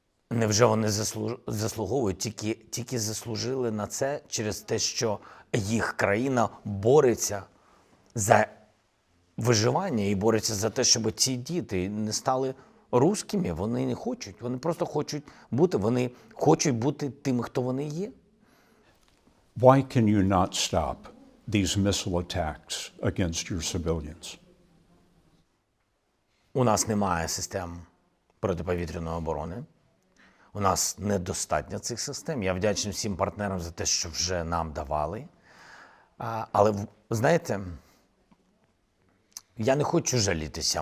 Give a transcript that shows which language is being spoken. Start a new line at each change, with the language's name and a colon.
Ukrainian: Невже вони заслуговують, тільки заслужили на це через те, що їх країна бореться за виживання і бореться за те, щоб ці діти не стали русскими? Вони не хочуть, вони просто хочуть бути тими, хто вони є.
English: Why can you not stop these missile attacks against your civilians?
Ukrainian: У нас немає систем протиповітряної оборони. У нас недостатньо цих систем. Я вдячний всім партнерам за те, що вже нам давали. Але, знаєте, я не хочу жалітися.